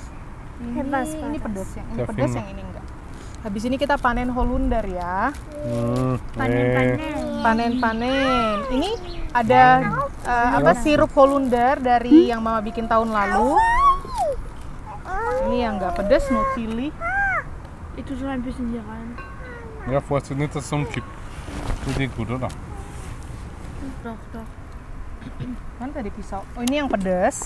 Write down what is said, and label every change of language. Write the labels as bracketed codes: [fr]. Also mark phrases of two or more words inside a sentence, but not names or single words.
[id] Ini pedas, yang ini pedas, yang ini enggak. Habis ini kita panen holunder ya. Panen. Ini ada sirup holunder dari yang mama bikin tahun lalu. Ini yang enggak pedas, [en] no chili. [de] Itu so ein bisschen hier rein. Ja, vorsichtig nicht, dass es umkippt. Tut dir gut, oder? Doch. [id] Mana tadi pisau? Oh, ini yang pedas.